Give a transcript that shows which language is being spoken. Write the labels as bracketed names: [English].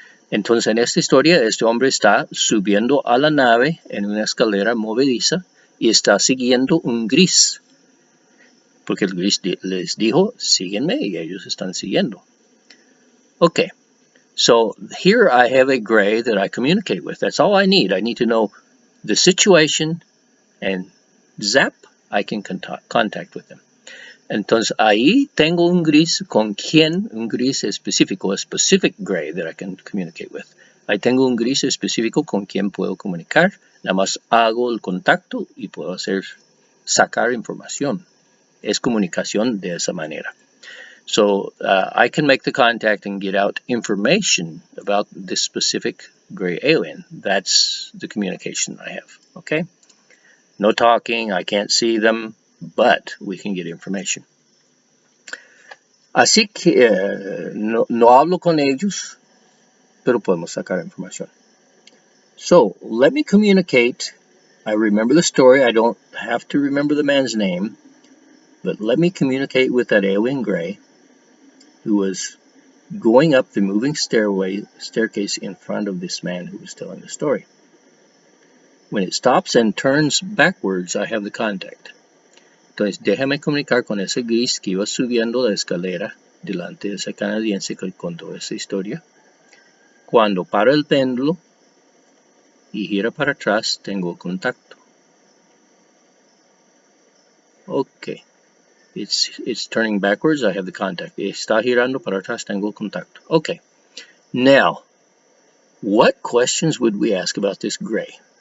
[Spanish] Entonces, en esta historia, este hombre está subiendo a la nave en una escalera movediza y está siguiendo un gris. porque el gris les dijo, síguenme, y ellos están siguiendo. [English] Okay, so here I have a gray that I communicate with. That's all I need. I need to know the situation, and zap, I can contact with them. [Spanish] Entonces ahí tengo un gris con quien, un gris específico, [English] a specific gray that I can communicate with. [Spanish] Ahí tengo un gris específico con quien puedo comunicar. Nada más hago el contacto y puedo sacar información. Es comunicación de esa manera. [English] So I can make the contact and get out information about this specific gray alien. That's the communication I have. Okay? No talking, I can't see them, but we can get information. [Spanish] Así que no hablo con ellos, pero podemos sacar información. [English] So, let me communicate. I remember the story. I don't have to remember the man's name, but let me communicate with that alien gray who was going up the moving staircase in front of this man who was telling the story. When it stops and turns backwards, I have the contact. [Spanish] Entonces, déjame comunicar con ese gris que iba subiendo la escalera delante de ese canadiense que contó esa historia. Cuando para el péndulo y gira para atrás, tengo contacto. [English] Okay. It's turning backwards, I have the contact. [Spanish] Está girando para atrás, tengo contacto. [English] Okay. Now, what questions would we ask about this gray?